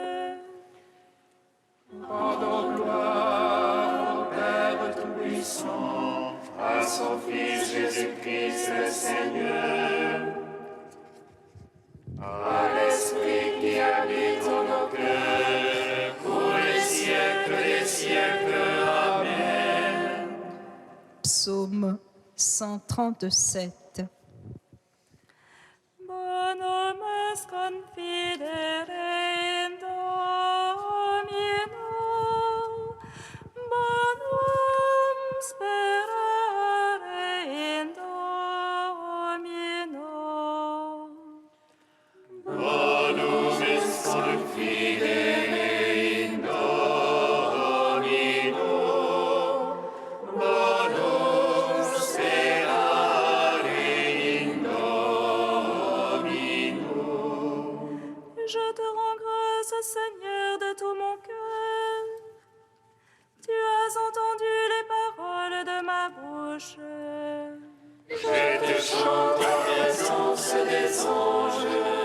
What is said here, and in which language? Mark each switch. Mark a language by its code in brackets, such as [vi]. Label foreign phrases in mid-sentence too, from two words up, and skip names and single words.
[fr] Rendons gloire au Père Tout-Puissant, à son Fils Jésus-Christ le Seigneur, à l'Esprit qui habite en nos cœurs, pour les siècles des siècles. Amen. Psaume 137. [la] Bonum est confidere in Domino, bonum sperare in Domino. Bonum est confidere in Domino, bonum sperare in Domino. [fr] Je te rends grâce, Seigneur, de tout mon cœur. Tu as entendu les paroles de ma bouche. Je te chante en présence des anges.